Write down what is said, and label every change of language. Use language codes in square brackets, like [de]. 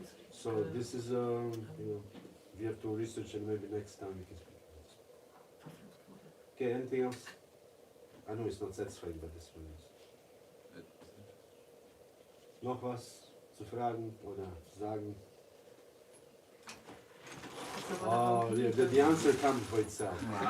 [en] So this is, we have to research and maybe next time we can speak about this. Okay, anything else? I know it's not satisfying, but this one is. [de] Noch was zu fragen oder zu sagen? [en] Oh, the answer comes by itself.